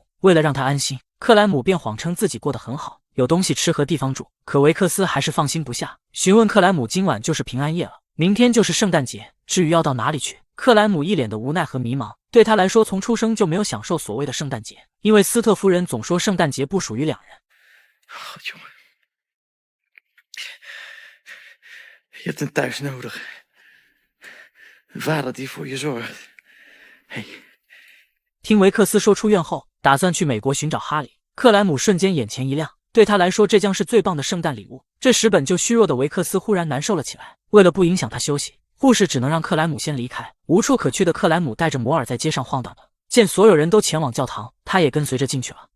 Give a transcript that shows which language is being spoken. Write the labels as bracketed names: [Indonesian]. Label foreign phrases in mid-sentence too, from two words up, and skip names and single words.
[Chinese] 为了让他安心，克莱姆便谎称自己过得很好，有东西吃和地方住。可维克斯还是放心不下，询问克莱姆今晚就是平安夜了，明天就是圣诞节，至于要到哪里去。克莱姆一脸的无奈和迷茫，对他来说从出生就没有享受所谓的圣诞节，因为斯特夫人总说圣诞节不属于两人。 [Dutch] jongen. Je hebt een thuis nodig. Een vader die voor je zorgt. Hey. [Chinese] 听维克斯说出院后，打算去美国寻找哈利，克莱姆瞬间眼前一亮，对他来说这将是最棒的圣诞礼物。这时本就虚弱的维克斯忽然难受了起来，为了不影响他休息，护士只能让克莱姆先离开。无处可去的克莱姆带着摩尔在街上晃荡着，见所有人都前往教堂，他也跟随着进去了。